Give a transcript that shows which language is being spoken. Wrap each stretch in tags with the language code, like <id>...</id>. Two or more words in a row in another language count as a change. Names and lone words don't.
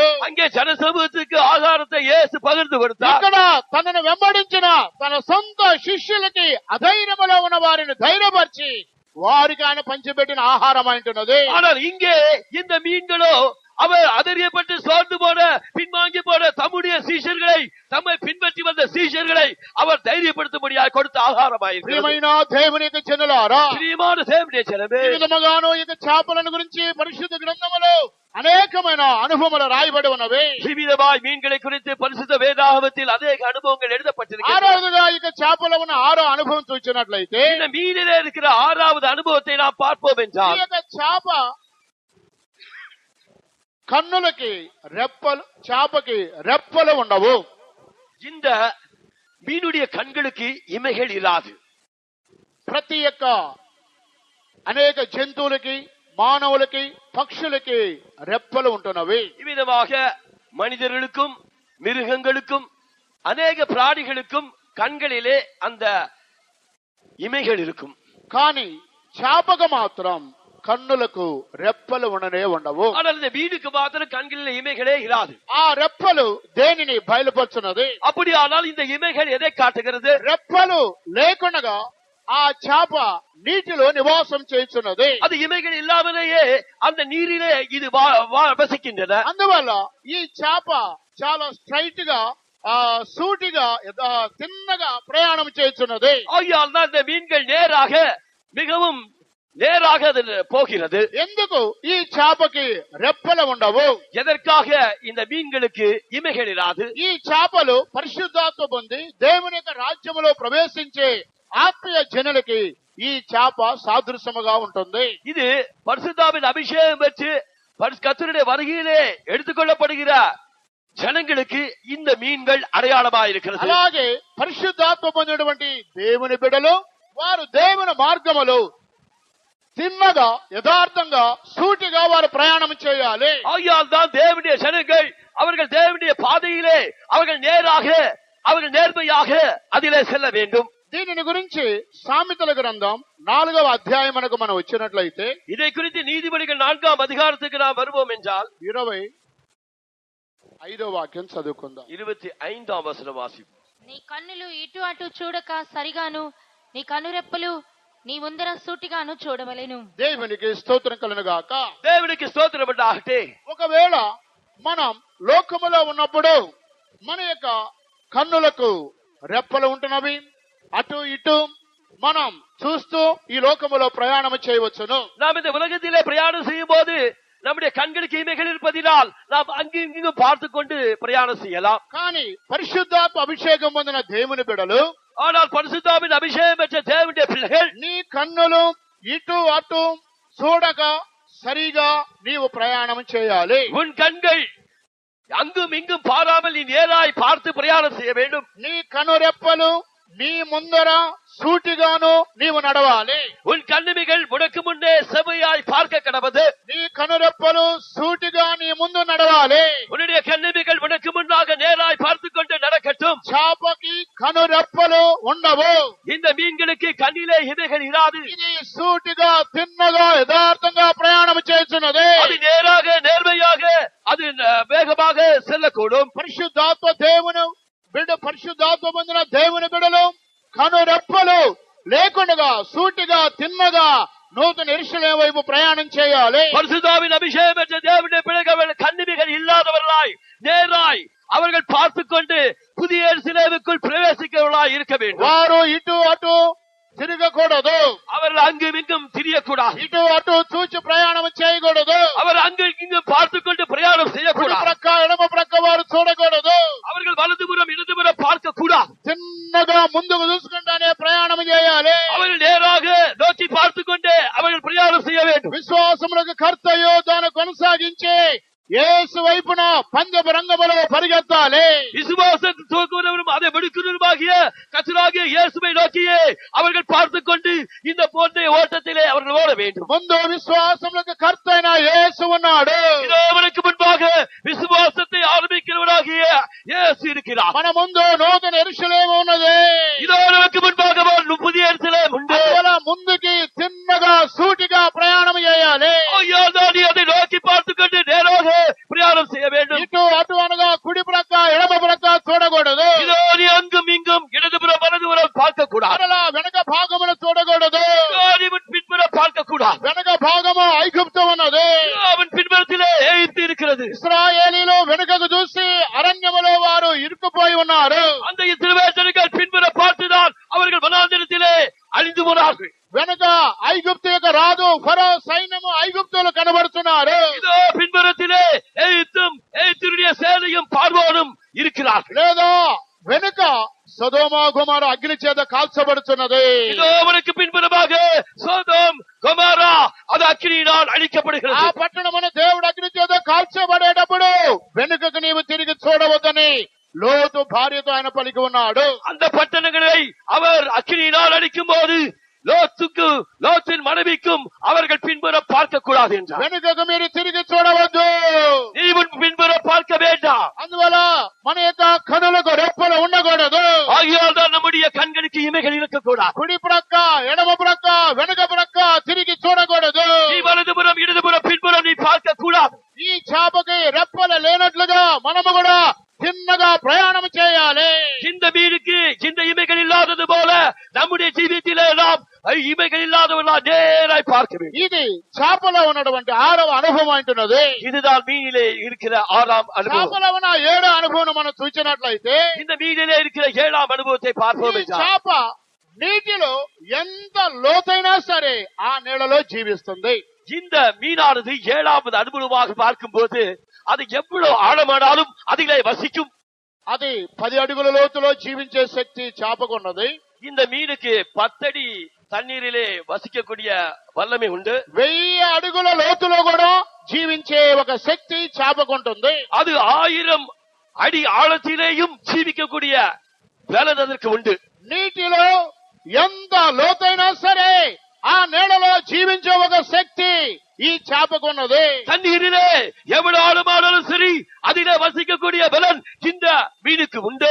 <ta>அங்கே ஜன சமூகத்துக்கு ஆகாரத்தை இயேசு பகிர்ந்து கொடுத்தார்.</ta> <te>ఇక్కడ తనను వెంబడించిన తన సొంత శిష్యులకి అధైర్యములో ఉన్న వారిని ధైర్యపరిచి వారికి ఆయన పంచిపెట్టిన ఆహారం అంటున్నది.</te> <ta>ஆனால் இங்கே இந்த மீன்களோ அவர் அதறியப்பட்டு சோர்ந்து போன பின்வாங்கி போன தம்முடைய சீஷர்களை தம்மை பின்பற்றி வந்த சீஷர்களை அவர் தைரியப்படுத்தும்படியாக கொடுத்த ஆகாரமாயிருக்கிறது.</ta> <te>ప్రియమైన దేవుని యొక్క జనులారా,</te> <ta>பிரியமான தேவனுடைய ஜனமே,</ta> <te>ఈ విధముగాను ఈ చేపలను గురించి పరిశుద్ధ గ్రంథములో అనేకమైన అనుభవములు రాయబడి ఉన్నవి.</te> <ta>விவிதமாய் மீன்களை குறித்து பரிசுத்த வேதாகமத்தில் அநேக அனுபவங்கள் எழுதப்பட்டிருக்கிறது.</ta> <te>ఆరోజుగా ఈ చేపల ఉన్న 6వ అనుభవం చూసినట్లయితే</te> <ta>இந்த மீனிலே இருக்கிற 6வது அனுபவத்தை நாம் பார்ப்போம்</ta> <te>ఈ</te> <ta>என்றால்</ta> <te>యొక్క చేప కన్నులకి రెప్పలు, చేపకి రెప్పలు ఉండవు.</te> <ta>இந்த மீனுடைய கண்களுக்கு இமைகள் இராது.</ta> <te>ప్రతి యొక్క అనేక జంతువులకి, మానవులకి, పక్షులకి రెప్పలు ఉంటున్నవి.</te> <ta>இவ்விதமாக மனிதர்களுக்கும் மிருகங்களுக்கும் அநேக பிராணிகளுக்கும் கண்களிலே அந்த இமைகள் இருக்கும்.</ta> <te>కానీ చేపకు మాత్రం కన్నులకు రెప్పలు ఉండనే ఉండవు.</te> <ta>ஆனால் இந்த மீனுக்கு மாத்திரம் கண்களிலே இமைகளே இராது.</ta> <te>ఆ రెప్పలు దేనిని బయలుపరుచున్నది?</te> <ta>அப்படியானால் இந்த இமைகள் எதை காட்டுகிறது?</ta> <te>రెప్పలు లేకుండా ఆ చేప నీటిలో నివాసం చేస్తున్నది.</te> <ta>அது இமைகள் இல்லாமலேயே அந்த நீரிலே இது வசிக்கின்றன.</ta> <te>అందువల్ల ఈ చేప చాలా స్ట్రైట్ గా సూటిగా తిన్నగా ప్రయాణం చేస్తున్నది.</te> <ta>ஆகையால் தான் இந்த மீன்கள் நேராக மிகவும் நேராக அது போகிறது.</ta> <te>ఎందుకు ఈ చేపకి రెప్పలు ఉండవు?</te> <ta>எதற்காக இந்த மீன்களுக்கு இமைகள் இராது?</ta> <te>ఈ చేపలు పరిశుద్ధాత్మ పొంది దేవుని యొక్క రాజ్యములో ప్రవేశించే ఆత్మీయ జనులకి ఈ చేప సాదృశ్యముగా ఉంటుంది.</te> <ta>இது பரிசுத்தாவின் அபிஷேகம் பெற்று கர்த்தருடைய வருகையிலே எடுத்துக்கொள்ளப்படுகிற ஜனங்களுக்கு இந்த மீன்கள் அடையாளமா இருக்கிறது.</ta> <te>అలాగే పరిశుద్ధాత్మ పొందినటువంటి దేవుని బిడ్డలు వారు దేవుని మార్గములో తిన్నగా యథార్థంగా సూటిగా వారు ప్రయాణం చేయాలి.</te> <ta>ஆகையால் தான் தேவனுடைய ஜனங்கள் அவர்கள் தேவனுடைய பாதையிலே அவர்கள் நேராக அவர்கள் நேர்மையாக அதிலே செல்ல வேண்டும்.</ta> <te>దీనిని గురించి సామెతల గ్రంథం 4వ అధ్యాయమునకు మనం వచ్చినట్లయితే</te> <ta>இதை குறித்து நீதிபதிகள் 4ஆம் அதிகாரத்துக்கு நாம் வருவோம் என்றால்</ta> <te>25వ వాక్యం చదువుకుందాం.</te> <ta>25ஆம் வசனம் வாசிப்போம்.</ta> <te>నీ కన్నులు ఇటు అటు చూడక సరిగాను, నీ కనురెప్పలు నీ ముందర సూటిగాను చూడవలెను. దేవునికి స్తోత్రం కలుగును గాక. దేవునికి స్తోత్రం ఉండాలి. ఒకవేళ మనం లోకములో ఉన్నప్పుడు మన యొక్క కన్నులకు రెప్పలు ఉంటున్నవి, అటు ఇటు మనం చూస్తూ ఈ లోకములో ప్రయాణం చేయవచ్చును.</te> <ta>நாம் இந்த உலகத்திலே பிரயாணம் செய்யும் போது நம்முடைய கண்களுக்கு இமைகள் இருப்பதினால் நாம் அங்கு இங்கும் பார்த்து கொண்டு பிரயாணம் செய்யலாம்.</ta> <te>కానీ పరిశుద్ధాత్మ అభిషేకం పొందిన దేవుని బిడ్డలు,</te> <ta>ஆனால் பரிசுத்தாவின் அபிஷேகம் பெற்ற தேவனுடைய பிள்ளைகள்</ta> <te>నీ కన్నులు ఇటు అటు చూడక సరిగా నీవు ప్రయాణం చేయాలి.</te> <ta>உன் கண்கள் அங்கும் இங்கும் பாராமல் நீ நேராய் பார்த்து பிரயாணம் செய்ய வேண்டும்.</ta> <te>నీ కనురెప్పలు నీ ముందర సూటిగాను నీవు నడవాలి.</te> <ta>உன் கண்ணிமைகள் உனக்கு முன்னே செவ்வையாய் பார்க்க கடவது.</ta> <te>నీ కనురెప్పలు సూటిగా నీ ముందు నడవాలి.</te> <ta>உன்னுடைய கண்ணிமைகள் உனக்கு முன்னாக நேராய் பார்த்து கொண்டு நடக்கட்டும்.</ta> <te>చేపకి కనురెప్పలు ఉండవు.</te> <ta>இந்த மீன்களுக்கு கண்ணிலே இமைகள் இராது.</ta> <te>ఇది సూటిగా తిన్నగా యథార్థంగా ప్రయాణం చేస్తున్నది.</te> <ta>அது நேராக நேர்மையாக அது வேகமாக செல்லக்கூடும்.</ta> <te>పరిశుద్ధాత్మ దేవుని బిడ్డ, పరిశుద్ధాత్మ పొందిన దేవుని బిడ్డలు కనురెప్పలు లేకుండా సూటిగా తిన్నగా నూతన యెరూషలేము వైపు ప్రయాణం చేయాలి.</te> <ta>பரிசுத்தாவின் அபிஷேகம் பெற்ற தேவனுடைய பிள்ளைகள் கண்ணிமைகள் இல்லாதவர்களாய் நேராய் அவர்கள் பார்த்துக் கொண்டு புதிய எருசலேமுக்குள் பிரவேசிக்கிறவர்களாய் இருக்க வேண்டும்.</ta> <te>వారు ఇటు అటు తిరగకూడదు.</te> <ta>அவர்கள் அங்கும் இங்கும் திரியக்கூடாது.</ta> <te>ఇటు అటు చూచి ప్రయాణం చేయకూడదు.</te> <ta>அவர் அங்கும் இங்கும் பார்த்துக் கொண்டு பிரயாணம்</ta> <te>కుడి</te> <ta>செய்யக்கூடாது.</ta> <te>ప్రక్క ఎడమ ప్రక్క వారు చూడకూడదు.</te> <ta>அவர்கள் வலதுபுறம் இடதுபுறம் பார்க்க கூடாது.</ta> <te>చిన్నగా ముందుకు చూసుకుంటానే ప్రయాణం చేయాలి.</te> <ta>அவர்கள் நேராக நோக்கி பார்த்துக் கொண்டே அவர்கள் பிரயாணம் செய்ய வேண்டும்.</ta> <te>విశ్వాసములకు కర్తయో దాన్ని కొనసాగించి యేసు వైపున పంజపు రంగములో పరిగెత్తాలి.</te> <ta>விசுவாசத்தை தூக்குவரும் அதை விடுக்கிறவருமாகிய கர்த்தராகிய இயேசுவை நோக்கியே அவர்கள் பார்த்துக் கொண்டு இந்த போன்ற ஓட்டத்திலே அவர்கள் ஓட வேண்டும்.</ta> <te>ముందు విశ్వాసములకు కర్తైన యేసు ఉన్నాడు.</te> <ta>இதோ அவனுக்கு முன்பாக விசுவாசத்தை ஆரம்பிக்கிறவராகிய இயேசு இருக்கிறார்.</ta> <te>మన ముందు నూతన యెరూషలేము ఉన్నది.</te> <ta>இதோ நமக்கு முன்பாக புதிய எருசலேம் உண்டு.</ta> <te>అందువల్ల ముందుకి తిన్నగా సూటిగా ప్రయాణం చేయాలి.</te> <ta>ஐயா நீ அதை நோக்கி பார்த்துக் கொண்டு நேராக பிரயாணம் செய்ய வேண்டும்.</ta> <te>ఇటు అటు అనగా కుడి ప్రక్క ఎడమ ప్రక్క చూడకూడదు.</te> <ta>இதோ நீ அங்கும் இங்கும் இடதுபுறம் வலதுபுறம் பார்க்க கூடாது.</ta> <te>మరలా వెనక భాగమును చూడకూడదు.</te> <ta>நீ பின்புறம் பார்க்க கூடாது.</ta> <te>వెనక భాగము ఐగుప్తు ఉన్నది.</te> <ta>அவன் பின்புறத்திலே எகிப்து இருக்கிறது.</ta> <te>ఇశ్రాయేలీలు వెనుకకు చూసి అరణ్యములో వారు ఇరుక్కుపోయి ఉన్నారు.</te> <ta>அந்த இஸ்ரவேலர்கள் பின்புறம் பார்த்துதான் அவர்கள் வனாந்திரத்திலே அழிந்து போனார்கள்.</ta> <te>వెనుక ఐగుప్తు యొక్క రాజు ఫరో సైన్యము ఐగుప్తులు కనబడుతున్నారు.</te> <ta>இதோ பின்புறத்திலே எகிப்தும் எகிப்துடைய சேனையும் பார்வோனும் இருக்கிறார்கள்.</ta> <te>లేదా వెనుక సొదొమ గొమొర్రా అగ్ని చేత కాల్చబడుతున్నది.</te> <ta>இதோ அவனுக்கு பின்புறமாக சோதோம் கொமோரா அது அக்கினியினால்</ta> <te>ఆ</te> <ta>அழிக்கப்படுகிறது.</ta> <te>పట్టణమును దేవుడు అగ్ని చేత కాల్చబడేటప్పుడు వెనుకకు నీవు తిరిగి చూడవద్దని లోతు భార్యతో ఆయన పలికి ఉన్నాడు.</te> <ta>அந்த பட்டணங்களை அவர் அக்கினியினால் அழிக்கும் போது லோத்தின் மனைவிக்கும் அவர்கள் பின்புறம் பார்க்க கூடாது என்றார்.</ta> <te>వెనుకకు మీరు తిరిగి చూడవద్దు.</te> <ta>நீ பின்புறம் பார்க்க வேண்டாம்.</ta> <te>అందువల్ల మన యొక్క కనులకు రెప్పలు ఉండకూడదు.</te> <ta>ஆகையால் தான் நம்முடைய கண்களுக்கு இமைகள் இருக்கக்கூடாது.</ta> <te>కుడి ప్రక్క ఎడమ ప్రక్క వెనక ప్రక్క తిరిగి చూడకూడదు.</te> <ta>நீ வலதுபுறம் இடதுபுறம் பின்புறம் நீ பார்க்க கூடாது.</ta> <te>ఈ చేపకి రెప్పలు లేనట్లుగా మనము కూడా చిన్నగా ప్రయాణం చేయాలి.</te> <ta>இந்த மீனுக்கு இந்த இமைகள் இல்லாதது போல நம்முடைய ஜீவித்திலே நாம் இமைகள் இல்லாதவர்களா நேராய் பார்க்க வேண்டும்.</ta> <te>ఇది చేపలో ఉన్నటువంటి 6వ అనుభవం అంటున్నది.</te> <ta>இதுதான் மீனிலே இருக்கிற 6ஆம் அனுபவம்.</ta> <te>చేపలో ఉన్న 7వ అనుభవం మనం చూసినట్లయితే</te> <ta>இந்த மீனிலே இருக்கிற 7ஆம் அனுபவத்தை பார்ப்போம்</ta> <te>ఈ</te> <ta>என்றால்</ta> <te>చేప నీటిలో ఎంత లోతైనా సరే ఆ నీళ్ళలో జీవిస్తుంది.</te> <ta>இந்த மீனானது 7வது அனுபவமாக பார்க்கும்போது அது எவ்வளவு ஆழமானாலும் அதிலே வசிக்கும்.</ta> <te>అది 10 అడుగుల లోతులో జీవించే శక్తి చేపకున్నది.</te> <ta>இந்த மீனுக்கு 10 அடி தண்ணீரிலே வசிக்கக்கூடிய வல்லமை உண்டு.</ta> <te>1000 అడుగుల లోతులో కూడా జీవించే ఒక శక్తి చేపకుంటుంది.</te> <ta>அது 1000 அடி ஆழத்திலேயும் ஜீவிக்கக்கூடிய பலன் அதற்கு உண்டு.</ta> <te>నీటిలో ఎంత లోతైనా సరే ఆ నీళ్ళలో జీవించే ఒక శక్తి ఈ చేపకున్నది.</te> <ta>தண்ணீரிலே எவ்வளவு ஆழமானாலும் சரி அதிலே வசிக்கக்கூடிய பலன் இந்த மீனுக்கு உண்டு.</ta>